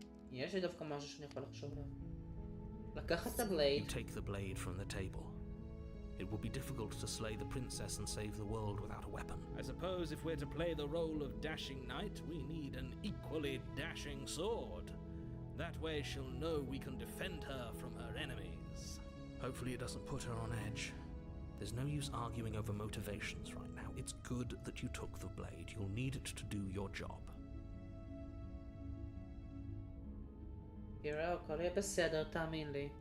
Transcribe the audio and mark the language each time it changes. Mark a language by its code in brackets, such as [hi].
[he] יש לי דווקא משהו שאני יכול לחשוב עליו. לקחת את הבלייד. [en] You take the blade from the table. It will be difficult to slay the princess and save the world without a weapon. I suppose if we're to play the role of dashing knight, we need an equally dashing sword. That way she'll know we can defend her from her enemies. Hopefully it doesn't put her on edge. There's no use arguing over motivations right now. It's good that you took the blade. You'll need it to do your job. [he] תראה, הכל יהיה בסדר, תאמין לי.